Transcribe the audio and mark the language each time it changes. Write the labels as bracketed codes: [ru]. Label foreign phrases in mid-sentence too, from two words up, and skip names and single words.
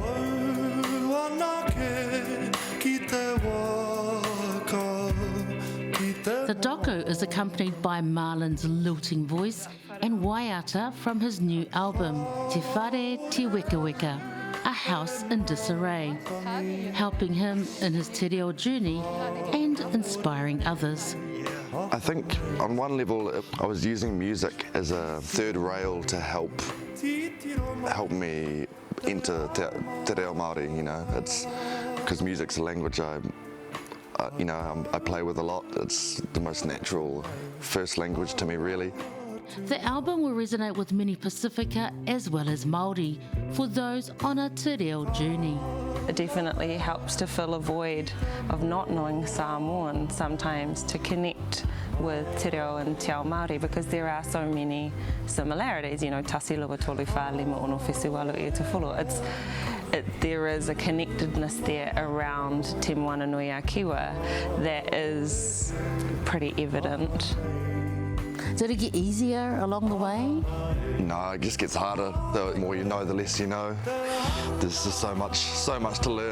[en] The doco is accompanied by Marlon's lilting voice and waiata from his new album, Te Whare Te Weka Weka, A House in Disarray, helping him in his [mi] te reo [en] journey and inspiring others. I think on one level I was using music as a third rail to help me into [mi] te reo Māori, [en] it's because music's a language I play with a lot. It's the most natural first language to me, really. The album will resonate with many Pacifica as well as Māori for those on a [mi] te reo [en] journey. It definitely helps to fill a void of not knowing Samoan sometimes, to connect with [mi] te reo [en] and [mi] te ao Māori, [en] because there are so many similarities. [mi] Tasi lua tolu wha lima ono whesu walu e te wholo. [en] There is a connectedness there around Te Moana Nui a Kiwa that is pretty evident. Did it get easier along the way? No, it just gets harder. The more you know, the less you know. There's just so much to learn.